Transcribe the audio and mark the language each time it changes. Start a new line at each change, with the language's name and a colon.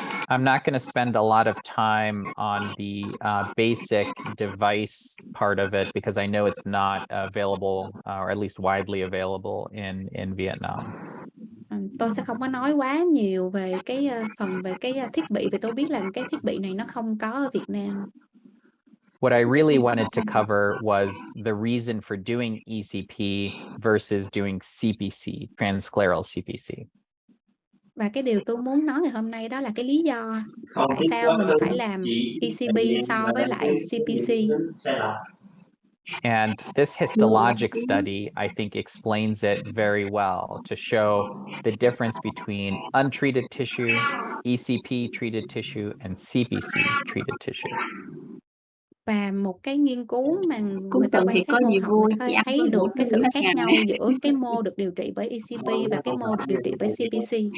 English: I'm not going to spend a lot of time on the basic device part of it because I know it's not available, or at least widely available in Vietnam.
Vietnamese: Tôi sẽ không có nói quá nhiều về cái phần về cái thiết bị, vì tôi biết là cái thiết bị này nó không có ở Việt Nam.
English: What I really wanted to cover was the reason for doing ECP versus doing CPC, transscleral CPC.
Vietnamese: Và cái điều tôi muốn nói ngày hôm nay đó là cái lý do tại sao mình phải làm ECP so với lại CPC.
English: And this histologic study, I think, explains it very well to show the difference between untreated tissue, ECP treated tissue, and CPC treated tissue.
Vietnamese: Và một cái nghiên cứu mà người ta quan sát mô học, người ta thấy được cái sự khác nhau giữa cái mô được điều trị bởi ECP và cái mô được điều trị bởi CPC.